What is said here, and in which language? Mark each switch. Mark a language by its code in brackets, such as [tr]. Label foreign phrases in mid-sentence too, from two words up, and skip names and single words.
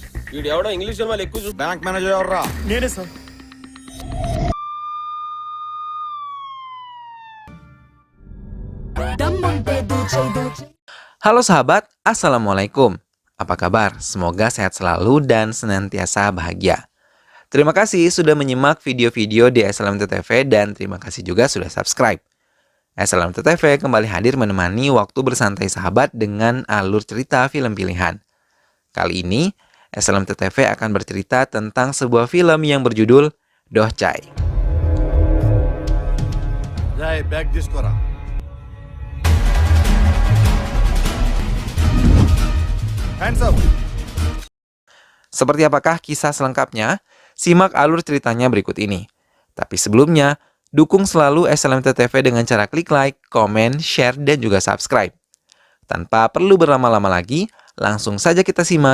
[te] వీడెవడో ఇంగ్లీష్ సినిమాలు ఎక్కువ చూసి [en] bank manager [te] ఎవర్రా? నేనే సార్. [id] Halo sahabat, Assalamualaikum. Apa kabar? Semoga sehat selalu dan senantiasa bahagia. Terima kasih sudah menyimak video-video di SLMT TV dan terima kasih juga sudah subscribe. SLMT TV kembali hadir menemani waktu bersantai sahabat dengan alur cerita film pilihan. Kali ini, SLMT TV akan bercerita tentang sebuah film yang berjudul Dohcai. [te] రేయ్, బ్యాగ్ తీసుకోరా. [en] Hands up. [id] Seperti apakah kisah selengkapnya? Simak alur ceritanya berikut ini. Tapi sebelumnya, dukung selalu SLMT TV dengan cara klik like, komen, share, dan juga subscribe. Tanpa perlu berlama-lama lagi, langsung saja kita simak.